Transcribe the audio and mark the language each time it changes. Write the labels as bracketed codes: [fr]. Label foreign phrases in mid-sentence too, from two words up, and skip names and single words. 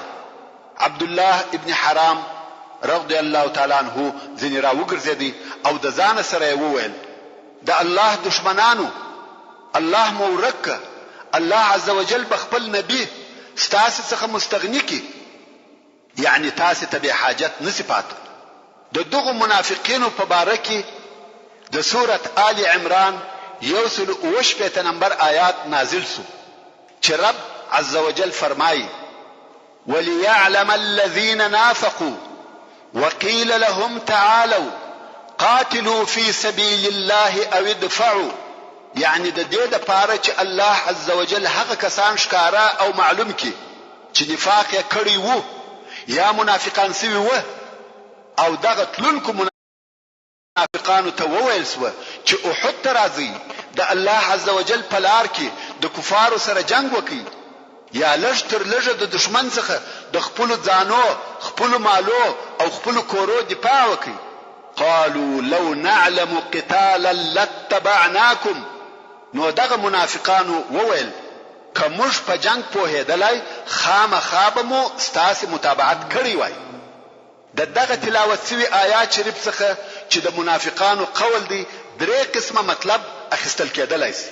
[ps] عبد الله ابن حرام [ar] رضی الله تعالی عنه [ps] ځینې راوګرځېدی او د ځان سره یې وویل د الله دشمنانو، الله مو ورک، الله [ar] عز وجل [ps] بخپل نبی ستاسې څخه مستغنی کی، یعنی تاسې ته به حاجت نسی پاتې. د دغه منافقینو په باره کې د سورة آل عمران 108 نمبر آیات نازل سو چې رب [ar] عز وجل [ps] فرمایي [ar] وليعلم الذين نافقوا وقيل لهم تعالوا قاتلوا في سبيل الله او ادفعوا. [ps] یعنی د دې لپاره چې الله [ar] عز وجل [ps] هغه کسان ښکارا او معلوم کړي چې نفاق یې کړی وو یا منافقان سوي وو او دغه تلونکو منافقانو ته وویل سوه چې احد ته راځي د الله [ar] عز وجل [ps] په لار کې د کفارو سره جنگ وکړي یا لږ تر لږه د دشمن څخه د خپلو ځانو، خپلو مالو او خپلو کورو دفاع وکړي. [ar] قالوا لو نعلم قتالا لاتبعناكم. [ps] نو دغه منافقانو وویل که موږ په جنگ پوهېدلی خامخا به مو ستاسې متابعت کړی وای. د دغه تلاوت سوي آیات شریف څخه چې د منافقانو قول دی 3 قسمه مطلب اخیستل کېدلی سي.